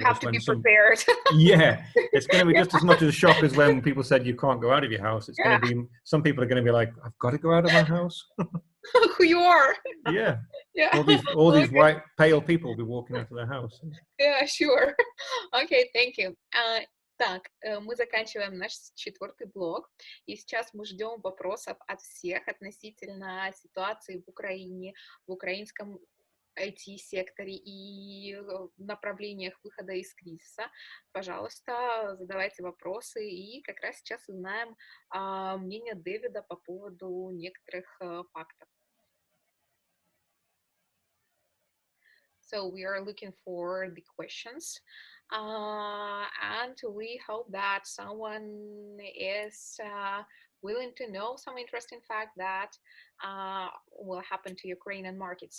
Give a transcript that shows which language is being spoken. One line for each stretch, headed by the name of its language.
English: You have to be prepared. Yeah, it's going to be just as much as a shock as when people said you can't go out of your house. It's going to be, some people are going to be like, I've got to go out of my house. Who you are. Yeah. Yeah. All these white, pale people will be walking out of their house. Yeah, sure. Okay, thank you.
Russian: Так, мы заканчиваем наш 4-й блок, и сейчас мы ждем вопросов от всех относительно ситуации в Украине, в украинском IT-секторе и направлениях выхода из кризиса. Пожалуйста, задавайте вопросы, и как раз сейчас узнаем мнение Дэвида по поводу некоторых фактов.
English: So we are looking for the questions, and we hope that someone is willing to know some interesting fact that will happen to Ukrainian market.